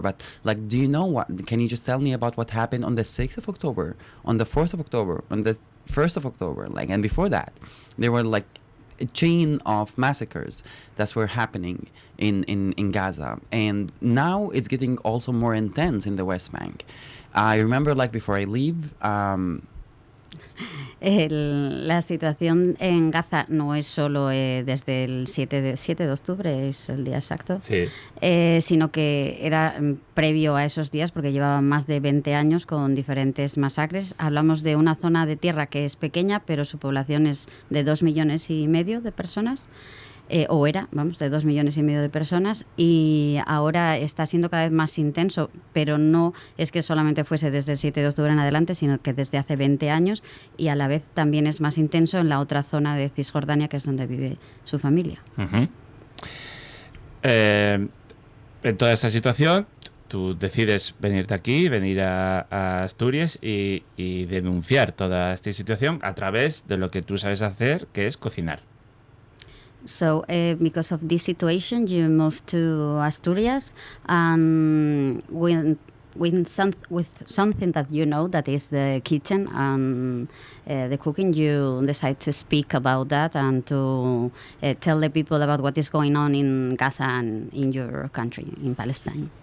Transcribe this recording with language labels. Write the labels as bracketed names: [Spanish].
[English] But like, do you know what, can you just tell me about what happened on the 6th of October, on the 4th of October, on the 1st of October, like, and before that, there were like a chain of massacres that were happening in Gaza. And now it's getting also more intense in the West Bank. I remember like before I leave, [Spanish] La situación en Gaza no es solo desde el 7 de octubre, es el día exacto, Sí. Sino que era previo a esos días, porque llevaban más de 20 años con diferentes masacres. Hablamos de una zona de tierra que es pequeña, pero su población es de 2,5 millones de personas. O era, vamos, de 2,5 millones de personas, y ahora está siendo cada vez más intenso, pero no es que solamente fuese desde el 7 de octubre en adelante, sino que desde hace 20 años, y a la vez también es más intenso en la otra zona de Cisjordania, que es donde vive su familia. Uh-huh. En toda esta situación, tú decides venirte aquí, venir a Asturias y denunciar toda esta situación a través de lo que tú sabes hacer, que es cocinar. [English] So, because of this situation, you moved to Asturias, and with something that you know, that is the kitchen and the cooking, you decide to speak about that and to tell the people about what is going on in Gaza and in your country, in Palestine.